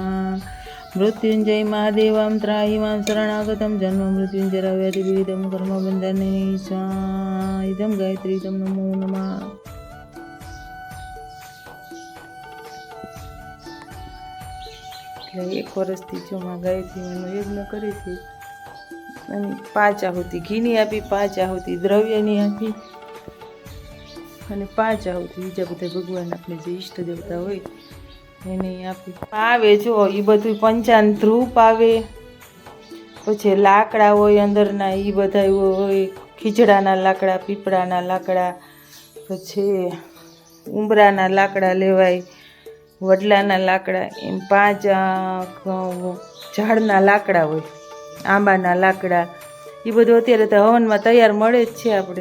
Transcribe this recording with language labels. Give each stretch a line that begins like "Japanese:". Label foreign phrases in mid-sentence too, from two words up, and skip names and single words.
Sanskrit: मृत्युञ्जय महादेवां त्राहि मां शरणागतं जन्म मृत्युञ्जयव्याधिविधं कर्मबन्धने स्वाहा. इदं गायत्री इदं नमो नमः.
Gujarati: एक વર્ષથી જો માં ગાયત્રીનો યજ્ઞ કરે છે અને 5 આહુતિ ઘીની આપી, 5 આહુતિ દ્રવ્યની આપી અને 5 આહુતિ બીજા બધા ભગવાન આપણે જે ઈષ્ટ દેવતા હોય એને આપી. આવે જો એ બધું પંચાન ધ્રુપ આવે, પછી લાકડા હોય અંદરના એ બધા હોય, ખીજડાના લાકડા, પીપળાના લાકડા, પછી ઉંબરાના લાકડા લેવાય, વડલાના લાકડા, એમ 5 ઝાડના લાકડા હોય, આંબાના લાકડા, એ બધું અત્યારે તો હવનમાં તૈયાર મળે જ છે આપણે.